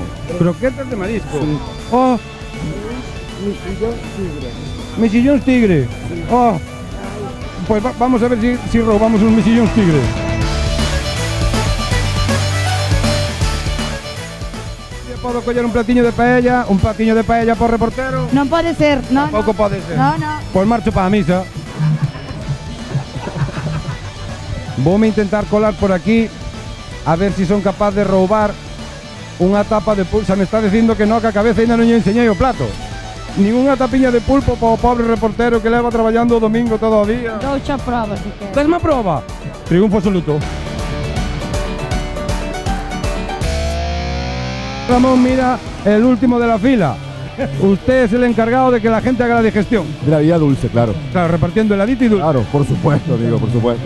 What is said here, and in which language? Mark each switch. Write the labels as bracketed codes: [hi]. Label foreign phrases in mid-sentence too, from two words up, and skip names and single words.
[es] ¿Croquetas de marisco? Sí. Oh, Mejillones tigre. mejillones tigre. Oh, pues vamos a ver si robamos unos mejillones tigre. ¿Puedo coger un platiño de paella por reportero? [gl] Non pode ser, non. Tampouco pode ser. [es] No. [gl] Pues marcho para a misa. Voume intentar colar por aquí a ver si son capaz de roubar unha tapa de pulpo. Me está dicindo que no, que a cabeza ainda non lle enseñei o plato. Nin unha tapiña de pulpo para o pobre reportero que leva traballando o domingo todo o día. Doucha prova, si queres. Desma prova. Triunfo absoluto. [es] Ramón, mira, el último de la fila. Usted es el encargado de que la gente haga la digestión. De la vida dulce, claro. Claro, repartiendo heladito y dulce. Claro, por supuesto, amigo, por supuesto.